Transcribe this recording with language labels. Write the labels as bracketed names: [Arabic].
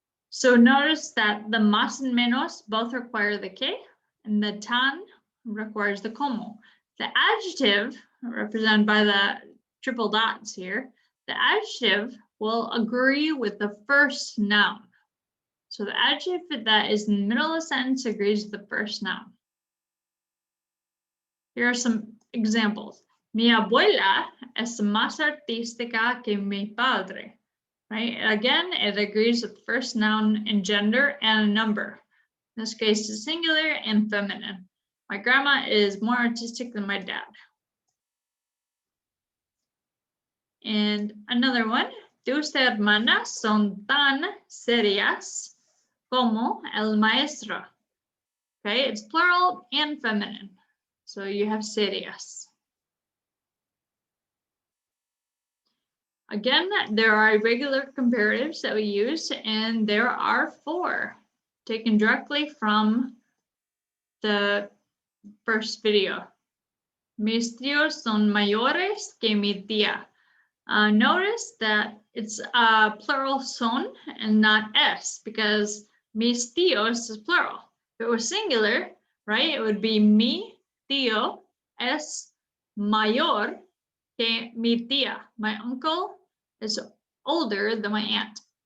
[English] So notice that the más and menos both require the que, and the tan requires the como. The adjective, represented by the triple dots here, the adjective will agree with the first noun. So the adjective that is in the middle of the sentence agrees with the first noun. Here are some examples. [Spanish] Mi abuela es más artística que mi padre. [English] Right? Again, it agrees with the first noun in gender and a number. In this case, it's singular and feminine. My grandma is more artistic than my dad. And another one, [Spanish] tus hermanas son tan serias como el maestro. [English] Okay, it's plural and feminine. So you have serias. Again, there are irregular comparatives that we use, and there are 4 taken directly from the first video. [Spanish] Mis tíos son mayores que mi tía. [English] Notice that it's plural son and not es, because mis tíos is plural. If it was singular, right, it would be [Spanish] mi tío es mayor que mi tía. [English] My uncle is older than my aunt.